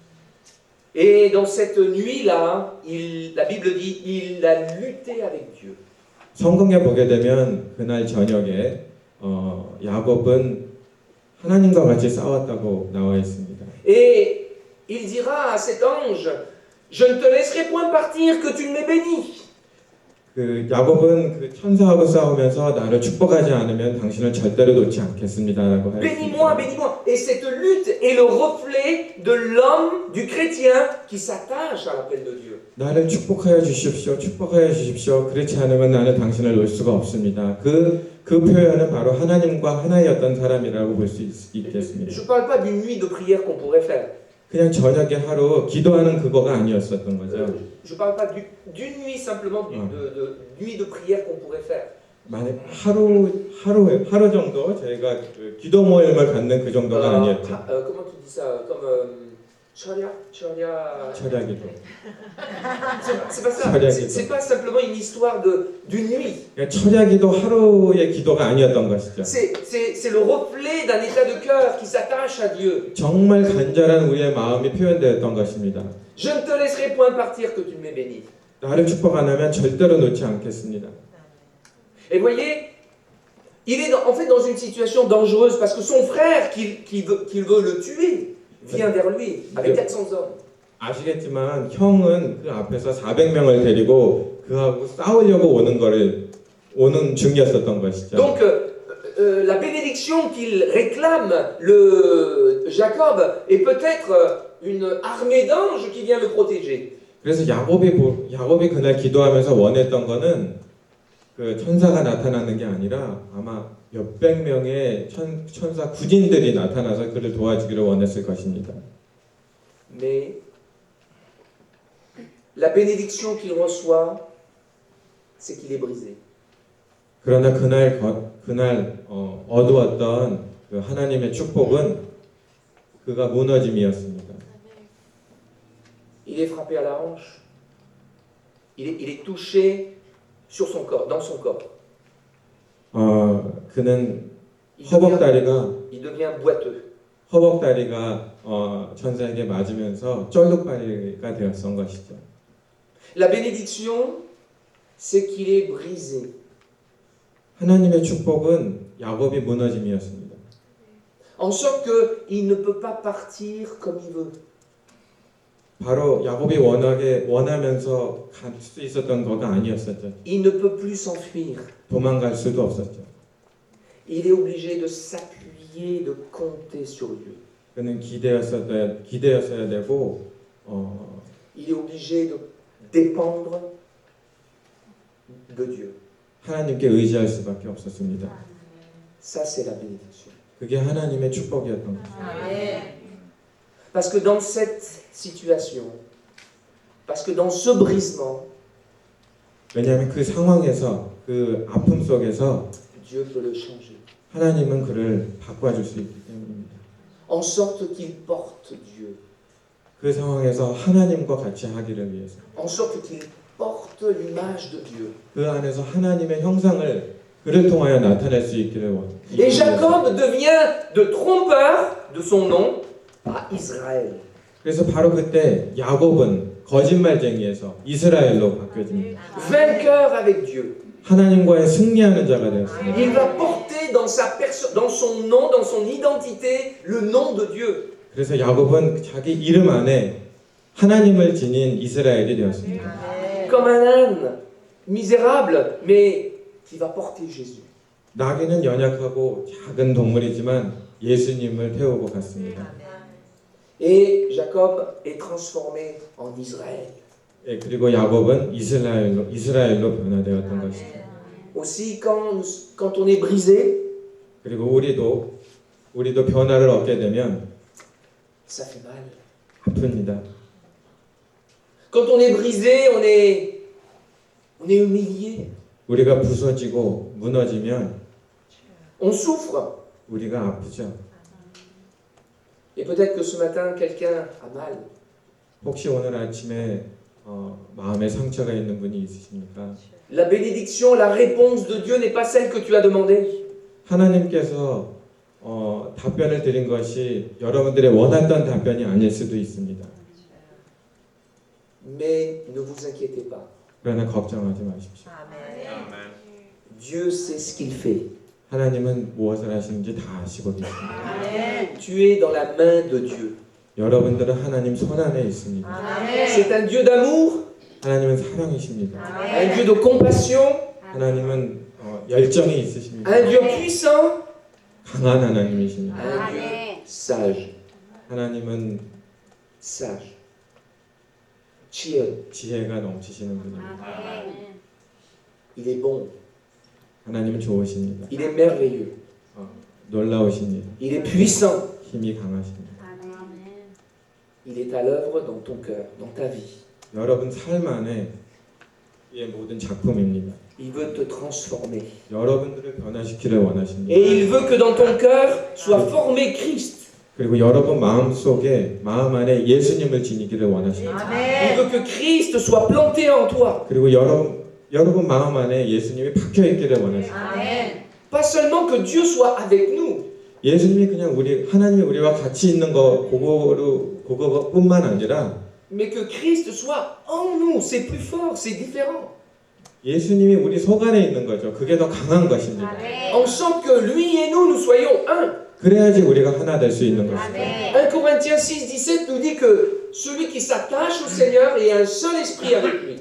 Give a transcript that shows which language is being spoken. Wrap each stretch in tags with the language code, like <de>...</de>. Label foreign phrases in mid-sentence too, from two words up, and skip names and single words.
<fr>Et dans cette nuit-là, la Bible dit, il a lutté avec Dieu.</fr> <ko>성경에 보게 되면 그날 저녁에 야곱은 하나님과 같이 싸웠다고 나와 있습니다.</ko> <fr>Et il dira à cet ange, je ne te laisserai point partir que tu ne m'aies béni.</fr> <ko>그 야곱은 그 천사하고 싸우면서 나를 축복하지 않으면 당신을 절대로 놓지 않겠습니다라고</ko> <fr>Bénis-moi,</fr> <ko>하였습니다.</ko> <fr>bénis-moi. Et cette lutte est le reflet de l'homme, du chrétien, qui s'attache à l'appel de Dieu.</fr> <ko>나를 축복하여 주십시오. 축복하여 주십시오. 그렇지 않으면 나는 당신을 놓을 수가 없습니다. 그 표현은 바로 하나님과 하나였던 사람이라고 볼 수 있겠습니다.</ko> <fr>Je ne parle pas d'une nuit de prière qu'on pourrait faire.</fr> <ko>그냥 저녁에 하루 기도하는 그거가 아니었었던 거죠.</ko> <fr>Je ne parle pas d'une nuit simplement, de nuit de prière qu'on pourrait faire.</fr> <ko>만약 하루 정도 저희가 그 기도 모임을 갖는 그 정도가 아니었죠.</ko> <fr>Comment tu dis ça? Comme 철야?</fr> <ko>철야기도.</ko> <fr>C'est pas ça. C'est pas simplement une histoire d'une nuit.</fr> <ko>그러니까 철야기도 하루의 기도가 아니었던 것이죠.</ko> <fr>C'est le reflet d'un état de cœur qui s'attache à Dieu.</fr> <ko>정말 간절한 우리의 마음이 표현되었던 것입니다.</ko> <fr>Je ne te laisserai point partir que tu m'aies béni.</fr> <ko>나를 축복 안 하면 절대로 놓지 않겠습니다.</ko> <fr>Et voyez, il est en fait dans une situation dangereuse parce que son frère qui veut le tuer vient vers lui avec 400 hommes.</fr> <ko>아시겠지만 형은 그 앞에서 400명을 데리고 그하고 싸우려고 오는 중이었었던 것이죠.</ko> <fr>Donc la bénédiction qu'il réclame, Jacob, est peut-être une armée d'anges qui vient le protéger.</fr> <ko>그래서 야곱이 그날 기도하면서 원했던 거는 그 천사가 나타나는 게 아니라 아마 몇백 명의 천사 구진들이 나타나서 그를 도와주기를 원했을 것입니다.</ko> <fr>Mais la bénédiction qu'il reçoit, c'est qu'il est brisé.</fr> <ko>그러나 그날 얻어왔던 그 하나님의 축복은 그가 무너짐이었습니다.</ko> <fr>Il est frappé à la hanche. Il est touché sur son corps, dans son corps.</fr> <ko>그는</ko> <fr>Il</fr> <ko>허벅다리가</ko> <fr>boiteux.</fr> <ko>천사에게 맞으면서 쩔룩발이가 되었던 것이죠.</ko> <fr>La bénédiction, c'est qu'il est brisé.</fr> <ko>하나님의 축복은 야곱이 무너짐이었습니다.</ko> <fr>En sorte qu'il ne peut pas partir comme il veut.</fr> <ko>바로 야곱이 원하면서 갈 수 있었던 거가 아니었었죠.</ko> <fr>Il ne peut plus s'enfuir.</fr> <ko>도망갈 수도 없었죠.</ko> <fr>Il est obligé de s'appuyer, de compter sur Dieu.</fr> <ko>그는 기대었어야 되고</ko> <fr>Il est obligé de dépendre de Dieu.</fr> <ko>하나님께 의지할 수밖에 없었습니다.</ko> <fr>Ça, c'est la bénédiction.</fr> <ko>그게 하나님의 축복이었던 거죠.</ko> <fr>Parce que dans cette situation, parce que dans ce brisement,</fr> <ko>왜냐하면 그 상황에서 그 아픔 속에서</ko> <fr>Dieu peut le changer.</fr> <ko>하나님은 그를 바꿔줄 수 있기 때문입니다.</ko> <fr>En sorte qu'il porte Dieu.</fr> <ko>그 상황에서 하나님과 같이 하기를 위해서</ko> <fr>En sorte qu'il porte l'image de Dieu.</fr> <ko>그 안에서 하나님의 형상을 그를 통하여 나타낼 수 있기를 원합니다.</ko> <fr>Et Jacob devient de trompeur de son nom à Israël.</fr> <ko>그래서 바로 그때 야곱은 거짓말쟁이에서 이스라엘로 바뀌어집니다.</ko> <fr>Vainqueur avec Dieu.</fr> <ko>하나님과의 승리하는 자가 되었습니다.</ko> <fr>Il va porter dans son nom, dans son identité, le nom de Dieu.</fr> <ko>그래서 야곱은 자기 이름 안에 하나님을 지닌 이스라엘이 되었습니다.</ko> <fr>Comme un âne, misérable, mais qui va porter Jésus.</fr> <ko>나귀는 연약하고 작은 동물이지만 예수님을 태우고 갔습니다.</ko> <fr>Et Jacob est transformé en Israël.</fr> <ko>예, 그리고 야곱은 이스라엘로 변화되었던 것이죠.</ko> <fr>Aussi, quand on est brisé,</fr> <ko>그리고 우리도 변화를 얻게 되면</ko> <fr>ça fait mal.</fr> <ko>아픕니다.</ko> <fr>Quand on est brisé, on est humilié,</fr> <ko>우리가 부서지고 무너지면</ko> <fr>on souffre.</fr> <ko>우리가 아프죠.</ko> <fr>Et peut-être que ce matin, quelqu'un a mal.</fr> <ko>혹시 오늘 아침에 마음에 상처가 있는 분이 있으십니까?</ko> <fr>La bénédiction, la réponse de Dieu n'est pas celle que tu as demandée.</fr> <ko>하나님께서 답변을 드린 것이 여러분들의 원했던 답변이 아닐 수도 있습니다.</ko> <fr>Mais ne vous inquiétez pas.</fr> <ko>그러나 걱정하지 마십시오.</ko> <fr>Dieu sait ce qu'il fait.</fr> <ko>하나님은 무엇을 하시는지 다 아시고 계십니다. 아멘.</ko> <fr>Tu es dans la main de Dieu.</fr> <ko>여러분들은 하나님 손 안에 있습니다. 아멘.</ko> <fr>C'est un Dieu d'amour,</fr> <ko>하나님은 사랑이십니다.</ko> <fr>un Dieu de compassion,</fr> <ko>하나님은 열정이 있으십니다.</ko> <fr>un Dieu puissant,</fr> <ko>강한 하나님이십니다.</ko> <fr>un Dieu sage.</fr> <ko>하나님은</ko> <fr>Sage. Chiel.</fr> <ko>지혜가 넘치시는 분입니다. 아멘.</ko> <fr>Il est bon.</fr> <ko>하나님은 좋으십니다.</ko> <fr>Il est merveilleux.</fr> <ko>놀라우십니다.</ko> <fr>Il est puissant.</fr> <ko>힘이 강하십니다.</ko> <fr>Il est à l'œuvre dans ton cœur, dans ta vie.</fr> <ko>여러분 삶 안에 의 모든 작품입니다.</ko> <fr>Il veut te transformer.</fr> <ko>여러분들을 변화시키를 원하십니다.</ko> <fr>Et il veut que dans ton cœur soit formé Christ.</fr> <ko>그리고 여러분 마음 속에 마음 안에 예수님을 지니기를 원하십니다.</ko> <fr>Il veut que Christ soit planté en toi.</fr> <ko>그리고 여러분 마음 안에 예수님이 박혀 있기를 원하십니다. 아멘.</ko> <fr>Pas seulement que Dieu soit avec nous,</fr> <ko>예수님이 그냥 하나님이 우리와 같이 있는 그거뿐만 아니라</ko> <fr>mais que Christ soit en nous. C'est plus fort, c'est différent.</fr> <ko>예수님이 우리 속 안에 있는 거죠. 그게 더 강한 것입니다. 아멘.</ko> <fr>En sorte que lui et nous soyons un.</fr> <ko>그래야지 우리가 하나 될 수 있는 것이죠. 아멘.</ko> <fr>1 Corinthiens 6, 17 nous dit que celui qui s'attache au Seigneur est un seul esprit avec lui.</fr>